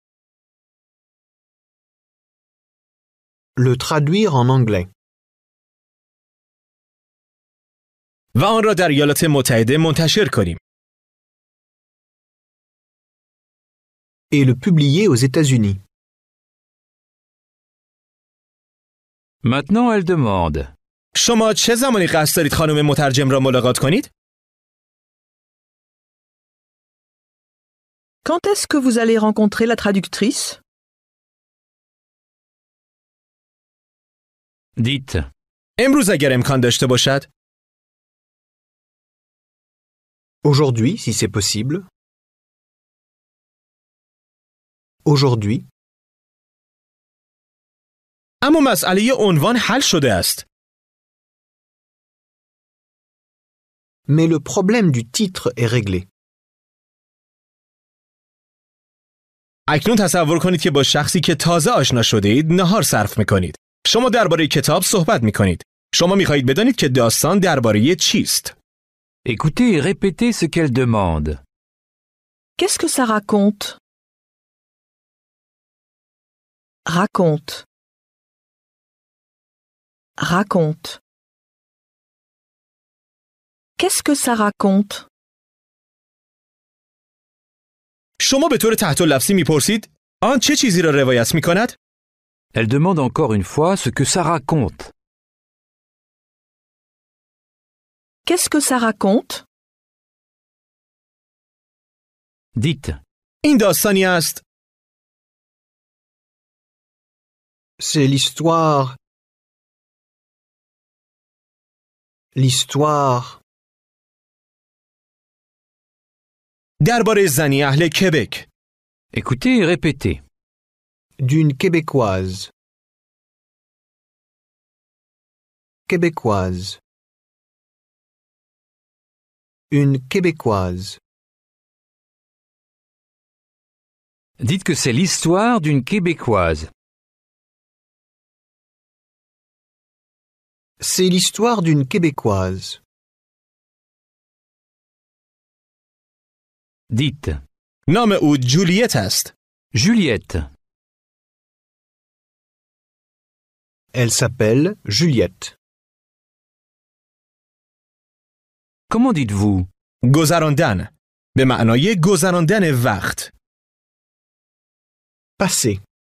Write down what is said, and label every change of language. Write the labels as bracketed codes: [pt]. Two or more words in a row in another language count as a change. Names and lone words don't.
[fr] Le traduire en anglais. [fa] و آن را در ایالات متحده منتشر کنیم. [fr] Et le publier aux États-Unis. Maintenant, elle demande. [fa] شما چه زمانی قصد دارید خانم مترجم را ملاقات کنید؟ [fr] Quand est-ce que vous allez rencontrer la traductrice? Dites. [fa] امروز اگر امکان داشته باشد. [fr] Aujourd'hui, si c'est possible. Aujourd'hui. [fa] اما مسئله عنوان حل شده است. [fr] Mais le problème du titre est réglé. [fa] اکنون تصور کنید که با شخصی که تازه آشنا شده اید نهار صرف می‌کنید. شما درباره کتاب صحبت می‌کنید. شما می‌خواهید بدانید که داستان درباره چیست. [fr] Écoutez et répétez ce qu'elle demande. Qu'est-ce que ça raconte? Raconte. Raconte. Qu'est-ce que ça raconte? [fa] شما به طور تحت لفظی می‌پرسید آن چه چیزی را روایت می‌کند؟ [fr] Elle demande encore une fois ce que ça raconte. Qu'est-ce que ça raconte? Dites. [fa] این داستانی است. [fr] C'est l'histoire. L'histoire. [fa] درباره زنی اهل کبک. [fr] Écoutez et répétez. D'une québécoise. Québécoise. Une québécoise. Dites que c'est l'histoire d'une Québécoise. C'est l'histoire d'une québécoise. Dites. [fa] نام او جولیت است. [fr] Juliette. Elle s'appelle Juliette. Comment dites-vous? [fa] گذراندن. به معنای گذراندن وقت. [fr] Passé.